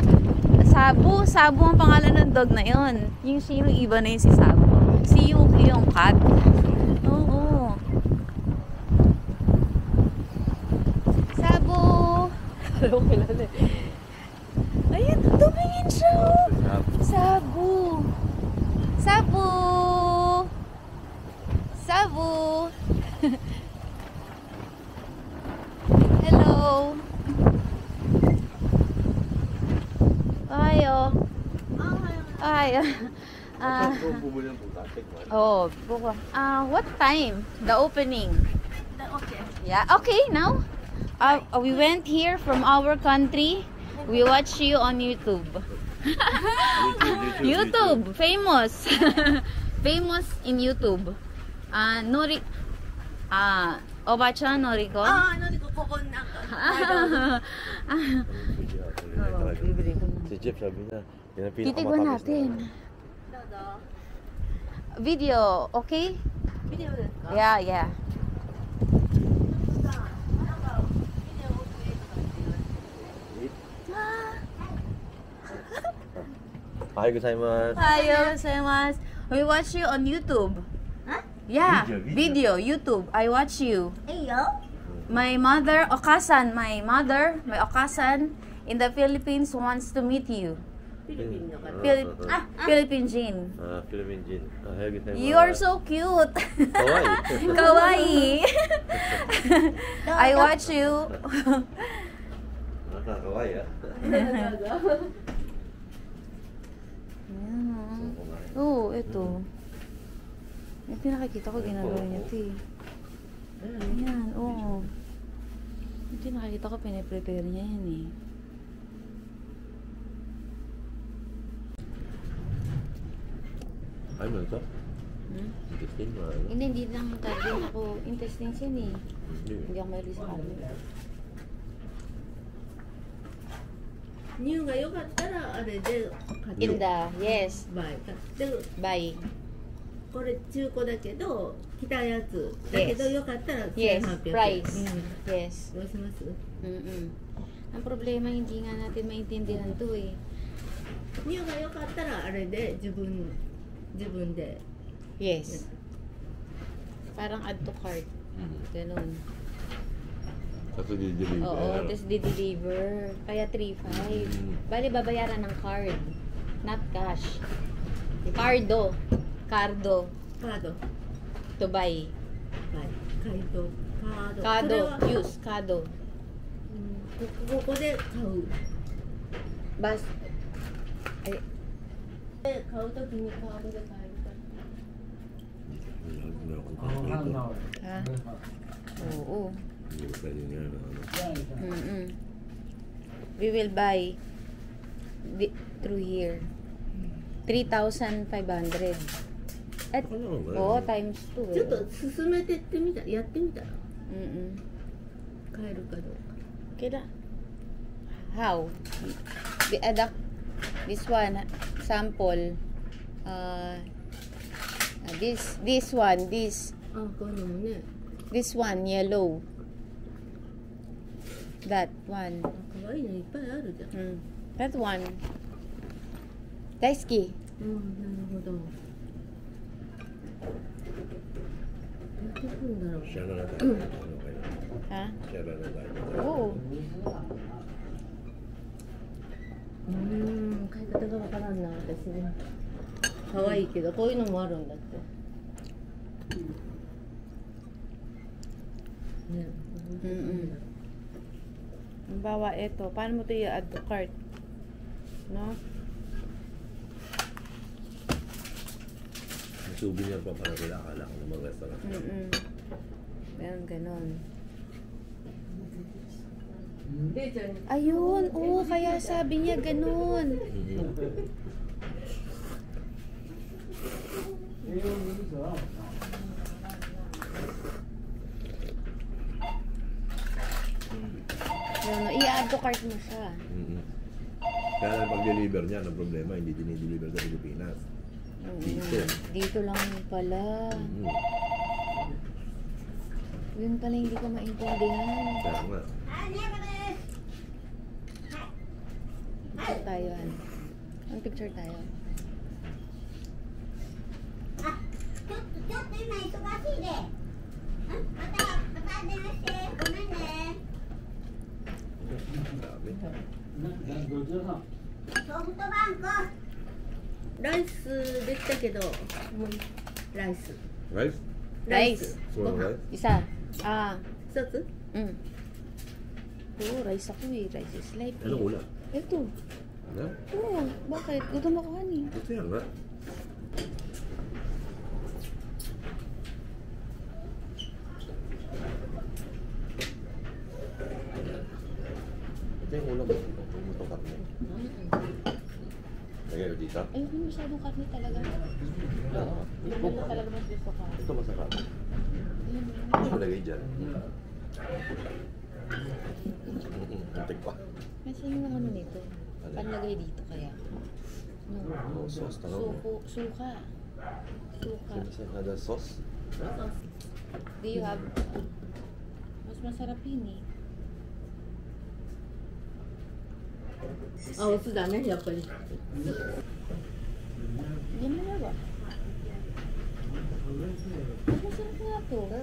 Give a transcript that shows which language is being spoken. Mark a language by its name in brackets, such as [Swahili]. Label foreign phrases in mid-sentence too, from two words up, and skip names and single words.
[Filipino] Sabu. Sabu ang pangalan ng dog na yun. Yung sino iba na yun si Sabu. Si Yuki yung cat. Oo. Sabu. Alam ko kilala eh. Ayun, tumingin siya. Sabu. Sabu. Sabu. [English] Hello. Ayo. [Filipino] Ayo. Oh, buko. [English] What time? The opening. Okay. Yeah. Okay, now. We went here from our country. We watch you on YouTube. YouTube, famous. Famous in YouTube. Nori. [Japanese] Oba-chan Noriko. ここなんか [Filipino] Bibili ko na. Si Jeff sabi niya, yan ang Titignan pinakamatamis natin. Video, [English] okay? [Japanese] ビデオですか [English] Yeah, yeah. [Japanese] Hi, gozaimasu. Hi, gozaimasu. [English] We watch you on YouTube. Huh? Yeah, Video, video, YouTube. I watch you. [Japanese] いいよ [English] My mother, Okasan, my Okasan in the Philippines wants to meet you. [Japanese] フィリピンの方 Philippine Jin. Philippine Jin. Hi, gozaimasu. [English] You are so cute. [Japanese] Kawaii. Kawaii. [English] I watch you. [Japanese] Kawaii ah. [Filipino] Ayan, oh. Ito. Yung pinakikita ko, ginagawa niya ito eh. Ayan, oo. Yung pinakikita ko, piniprepare niya yan eh. Ano ito? Interesting na ano? Hindi lang din ako intestines yan eh. Hindi. Hindi ako mahilig sa kanila. [Japanese] ニューが良かったらあれで買って [English] In the, yes, [Japanese] バイ買って [English] buy. [Japanese] これ中古だけど着たやつだけど [English] Yes. [Japanese] よかったら [English] Yes, [Japanese] 1800円 [English] price. [Japanese] うん [English] Yes. [Japanese] どうします Mm-mm. [Filipino] Ang problema, hindi nga natin maintindihan to eh. [Japanese] ニューが良かったらあれで自分で [English] Yes. [Filipino] Parang [English] add to cart. [Filipino] Ganun. Tapos di-deliver. Oo, tapos di-deliver. Kaya 3.5. Bali, babayaran ng card. [English] Not cash. [Filipino] Cardo. [English] Cardo. [Japanese] カード [English] To buy. [Japanese] はい回答カード Kado. それは [English] Use. Kado. [Japanese] ここで買う Bas. Ay, で買うときにカードで買えるから ha? [Filipino] Oo. Mm-mm. [English] We will buy through here. [Filipino] 3,500. At, oo, times 2 [Japanese] ちょっと進めてってみたやってみたら Mm-mm. 買えるかどうか [Filipino] Kaya, [English] how? This one, sample. This one, this [Japanese] あこういうのもね [English] one, yellow. That one. [Japanese] あ可愛いのいっぱいあるじゃん [English] That one. [Japanese] Daisuki. うんなるほどやってくるんだろう [Filipino] Siya na lang. Ha? Siya na lang. Oo. [Japanese] 買い方がわからんな私ね可愛いけどこういうのもあるんだってね [Filipino] Mm-mm. Halimbawa, ito. Paano mo ito i- [English] add to cart? [Filipino] No? Souvenir pa para sila. Akala ko namang restaurant. Meron ganon. でちゃん Ayun! Oo, kaya sabi niya ganon. Yun, no, i- [English] add to cart [Filipino] mo siya. Kaya lang pag-deliver niya, ang problema, hindi dinideliver sa Pilipinas. Dito. Dito lang pala. Yun pala hindi ko maintindihan. Kaya nga. Picture tayo, Han. Ang picture tayo. [Japanese] ちょっと今忙しいで。また電話して。ごめんね。 [Filipino] Grabe. [Japanese] ソフトバンク。ライスできたけどライス [English] Rice? [Japanese] ライス。 [English] Full rice? [Filipino] Isa. Ah. [Japanese] 一つ [Filipino] Oo, rice ako eh. [English] Rice is life [Filipino] eh. Anong ulam? Ito. Ano? Oo, bakit? Gutom ako, Han eh. Ito yan nga. Ito yung ulam. Ito yung karne. Lagay ko dito. Ayoko masyadong karne talaga. Hindi ko talaga mas gusto ka. Ito masarap. Lagay dyan. Antik pa. Kasi yung ano nito. Panlagay dito kaya. No. Oh, sauce talaga. Suka. Suka. [Indonesian] Ada sauce? [English] Do you have... [Filipino] mas masarap yun eh. [Japanese] あお酢だねやっぱり [Filipino] Yan na ba? Mas masarap nga to.